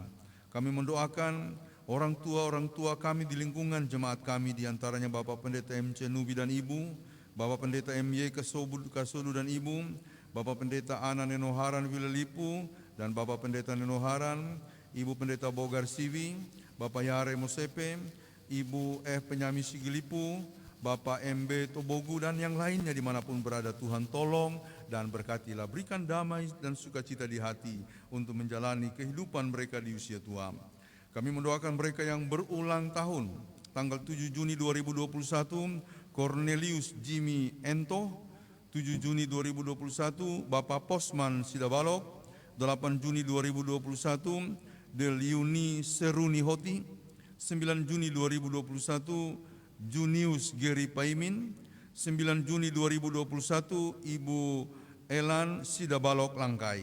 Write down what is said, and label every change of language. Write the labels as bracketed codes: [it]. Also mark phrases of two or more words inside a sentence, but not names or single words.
[id] Kami mendoakan orang tua kami di lingkungan jemaat kami, diantaranya Bapak Pendeta MC Nubi dan Ibu, Bapak Pendeta MY Kasodu dan Ibu, Bapak Pendeta Ana Nenoharan Wilelipu, dan Bapak Pendeta Nenoharan, Ibu Pendeta Bogar Sivi, Bapak Yare Mosepe, Ibu Penyami Sigilipu, Bapak MB Tobogu, dan yang lainnya dimanapun berada. Tuhan tolong dan berkatilah, berikan damai dan sukacita di hati untuk menjalani kehidupan mereka di usia tua. Kami mendoakan mereka yang berulang tahun, tanggal 7 Juni 2021, Cornelius Jimmy Ento, 7 Juni 2021, Bapak Posman Sidabalok, 8 Juni 2021, Del Yuni Seruni Hoti, 9 Juni 2021, Junius Geri Paimin, 9 Juni 2021, Ibu Elan Sidabalok Langkai.